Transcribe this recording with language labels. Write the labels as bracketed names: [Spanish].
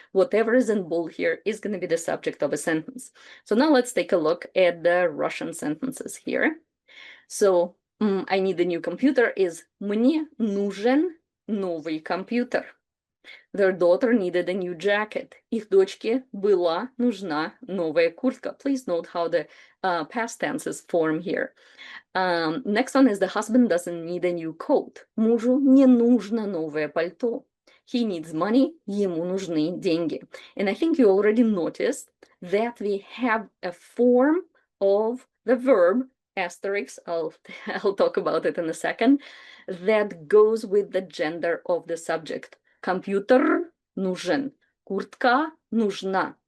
[English] Whatever is in bold here is going to be the subject of a sentence. So now let's take a look at the Russian sentences here. So I need a new computer is [Russian] мне нужен новый компьютер. [English] Their daughter needed a new jacket. [Russian] Их дочке была нужна новая куртка. [English] Please note how the past tenses form here. Next one is the husband doesn't need a new coat. [Russian] Мужу не нужно новое пальто. [English] He needs money. [Russian] Ему нужны деньги. [English] And I think you already noticed that we have a form of the verb asterisk. I'll talk about it in a second. That goes with the gender of the subject. [Russian] Компьютер нужен. Куртка нужна.